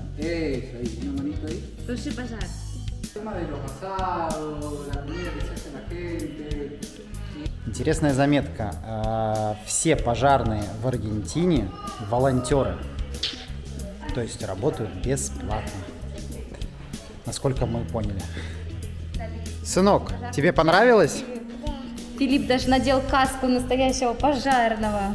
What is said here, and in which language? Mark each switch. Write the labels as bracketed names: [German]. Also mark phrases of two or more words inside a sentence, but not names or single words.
[Spanish] Eso, ahí, una manito ahí. [Russian] Туши пожар. [Spanish] El tema de los asados, la comida que se hace la gente. [Russian] Интересная заметка. Все пожарные в Аргентине волонтеры. То есть работают бесплатно. Насколько мы поняли. Сынок, тебе понравилось? Филипп даже надел каску настоящего пожарного.